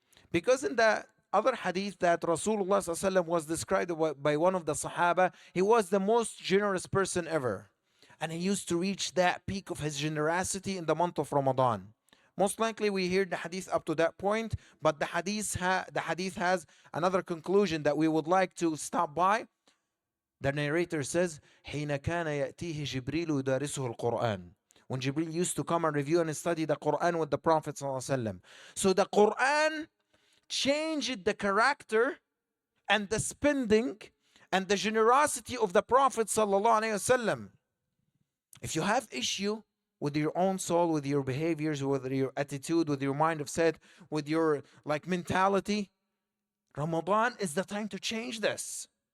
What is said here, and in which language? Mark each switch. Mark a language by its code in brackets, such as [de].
[en] Because in the other hadith that Rasulullah ﷺ was described by one of the Sahaba, he was the most generous person ever. And he used to reach that peak of his generosity in the month of Ramadan. Most likely we hear the hadith up to that point, but the hadith has another conclusion that we would like to stop by. The narrator says, [ar] حين كان يأتيه جبريل يدارسه القرآن. [en] When Jibril used to come and review and study the Quran with the Prophet ﷺ. So the Quran changed the character and the spending and the generosity of the Prophet ﷺ. If you have issue with your own soul, with your behaviors, with your attitude, with your mind of set, with your mentality, Ramadan is the time to change this.